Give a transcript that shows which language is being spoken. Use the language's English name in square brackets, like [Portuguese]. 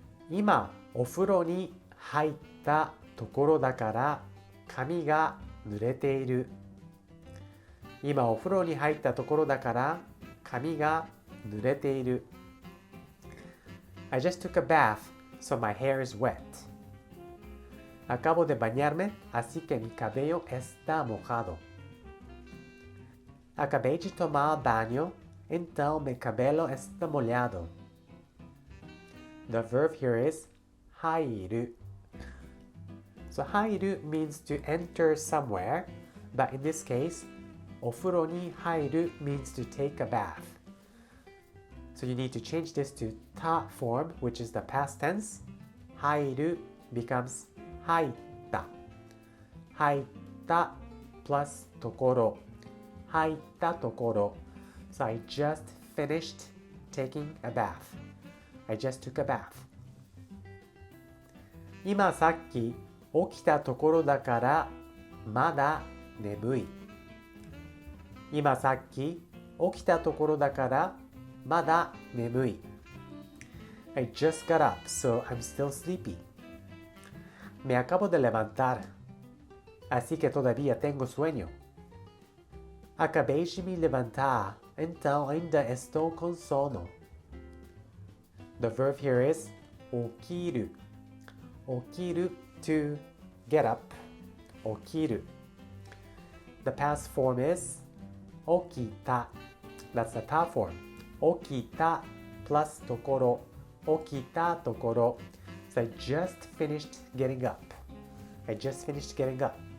[Japanese] 今お風呂に入ったところだから髪が濡れている今お風呂に入ったところだから髪が濡れている [English] I just took a bath, so my hair is wet. [Spanish] Acabo de bañarme, así que mi cabello está mojado. [Portuguese] Acabei de tomar banho, então meu cabelo está molhado. [English] The verb here is 入る So 入る means to enter somewhere, but in this case, お風呂に入る means to take a bath. So you need to change this to た form, which is the past tense. [Japanese] 入る becomes 入った。入った plus ところ。入ったところ。 [English] So I just finished taking a bath. I just took a bath. [Japanese] 今さっき起きたところだからまだ眠い。今さっき起きたところだからまだ眠い。 [English] I just got up, so I'm still sleepy. [Spanish] Me acabo de levantar, así que todavía tengo sueño. [Portuguese] Acabei de me levantar, então ainda estou com sono. [English] The verb here is 起きる。 起きる to get up. [Japanese] 起きる。 [English] The past form is 起きた That's the た form 起きた plus ところ起きたところ So I just finished getting up I just finished getting up